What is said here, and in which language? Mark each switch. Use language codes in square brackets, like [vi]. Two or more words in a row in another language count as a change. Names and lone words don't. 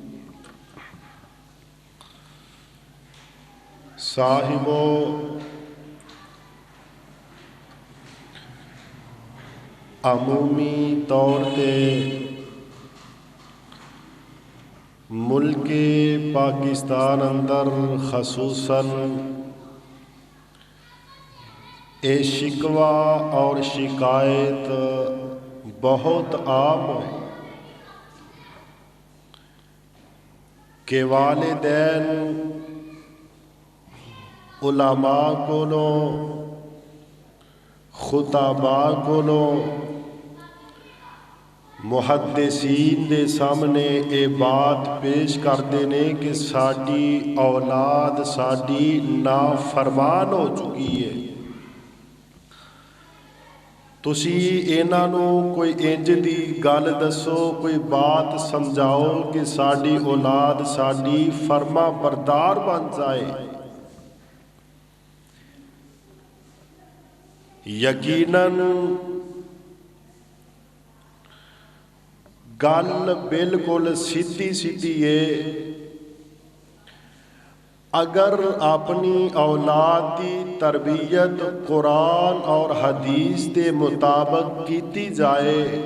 [pa] صاحبو عمومی طور تے ملک پاکستان اندر خصوصاً اے شکوہ اور شکایت بہت عام ہے [ur] کہ والدین علماء کولوں خطباء کولوں محدثین دے سامنے اے بات پیش کرتے ہیں کہ ساڈی اولاد ساڈی نافرمان ہو چکی ہے، [pa] تسی انہاں نوں کوئی انج دی گل دسو، [ur] کوئی بات سمجھاؤ کہ ساڈی اولاد ساڈی فرما بردار بن جائے۔ یقیناً گل بالکل سیدھی سیدھی ہے، اگر اپنی اولاد کی تربیت قرآن اور حدیث کے مطابق کیتی جائے